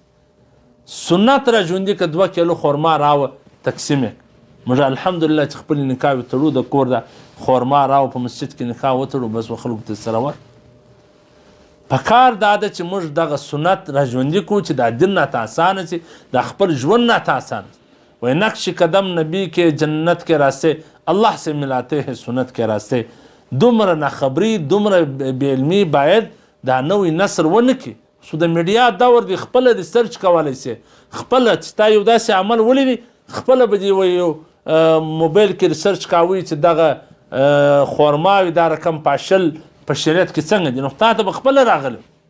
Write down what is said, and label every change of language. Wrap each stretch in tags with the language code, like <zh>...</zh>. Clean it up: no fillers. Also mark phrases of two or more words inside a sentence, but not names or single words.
<ps>سنت را ژوندي که 2 کیلو خورما راوه تقسیم یې موږ الحمدلله چې خپل نکاح وتړو د کور د خورما راوه په مسجد کې نکاح وتړو بس خلکو ته سره ور پکار دا ده چې موږ دغه سنت را ژوندي کړو چې دا دین راته اسانه شي دا خپل ژوند راته اسانه شي.</ps> <ur>وی نقش قدم نبی کے جنت کے راستے اللہ سے ملاتے ہیں سنت کے راستے.</ur> <ps>دومره ناخبري دومره بې علمي باید دا نوی نسل ونه کړي. سو د میډیا دور دی خپله د سرچ کولی شي خپله چې تا یو داسې عمل ولیدي خپله به دې یو موبایل کې ریسرچ کوي چې دغه خورماوي دا رقم پاشل په شریعت کې څنګه دي نو تا ته به خپله راغلی.</ps>